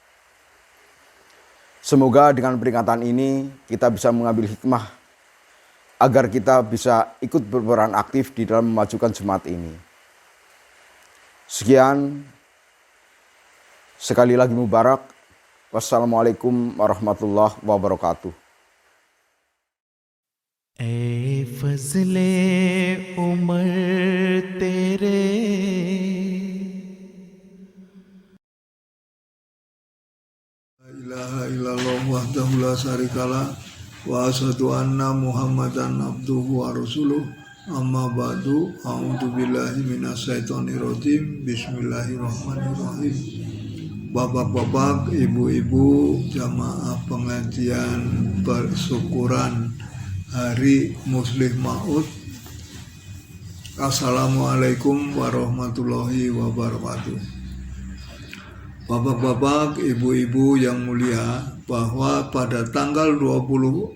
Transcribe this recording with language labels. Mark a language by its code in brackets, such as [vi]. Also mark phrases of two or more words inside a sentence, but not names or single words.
[id] Semoga dengan peringatan ini kita bisa mengambil hikmah agar kita bisa ikut berperan aktif di dalam memajukan jemaat ini. Sekian, sekali lagi mubarak. [ar] والسلام عليكم ورحمة الله وبركاته. [ur] اے فضل عمر تیرے [ar] لا إله إلا الله وحده لا شريك له وأشهد أن محمدا عبده ورسوله أما بعد أعوذ بالله من الشيطان الرجيم بسم الله الرحمن الرحيم. [id] Bapak-bapak, ibu-ibu, jamaah pengajian persyukuran Hari Muslih Maud, [ar] السلام عليكم ورحمة الله وبركاته. [id] Bapak-bapak, ibu-ibu yang mulia, bahwa pada tanggal 20